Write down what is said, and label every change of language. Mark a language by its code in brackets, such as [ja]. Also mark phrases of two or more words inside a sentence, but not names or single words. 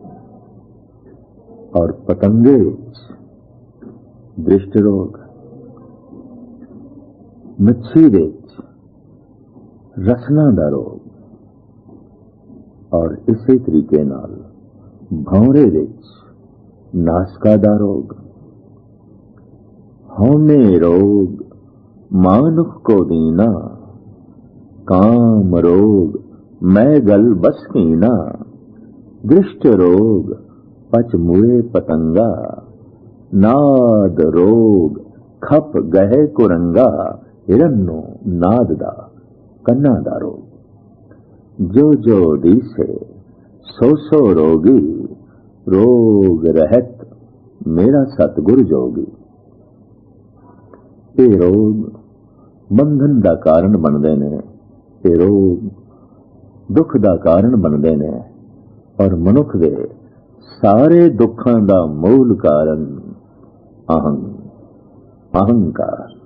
[pa] ਔਰ ਪਤੰਗੇ ਵਿਚ ਦ੍ਰਿਸ਼ਟ ਰੋਗ, ਮੱਛੀ ਵਿਚ ਰਸਨਾ ਦਾ ਰੋਗ, ਔਰ ਇਸੀ ਤਰੀਕੇ ਨਾਲ ਭੌਰੇ ਵਿਚ ਨਾਸਕਾ ਦਾ ਰੋਗ। ਹਉਮੈ ਰੋਗ ਮਾਨੁਖ ਕੋ ਦੀਨਾ, ਕਾਮ ਰੋਗ ਮੈਂ ਗਲ ਬਸ ਕੀਨਾ, ਦ੍ਰਿਸ਼ਟ ਰੋਗ ਪਚ ਮੁਏ ਪਤੰਗਾ, ਨਾਦ ਰੋਗ ਖਪ ਗਹੇ ਕੁਰੰਗਾ, ਹਿਰੰਨੋ ਨਾਦ ਦਾ ਕੰਨਾ ਦਾ ਰੋਗ। ਜੋ ਜੋ ਦਿਸੇ ਸੋ ਸੋ ਰੋਗੀ, ਰੋਗ ਰਹਤ ਮੇਰਾ ਸਤਿਗੁਰ ਜੋਗੀ। [hi] ये रोग बंधन का कारण बनते ने, ये रोग दुख का कारण बनते ने, और [pa] ਮਨੁਖ ਦੇ [hi] सारे दुखों का मूल कारण अहंकार।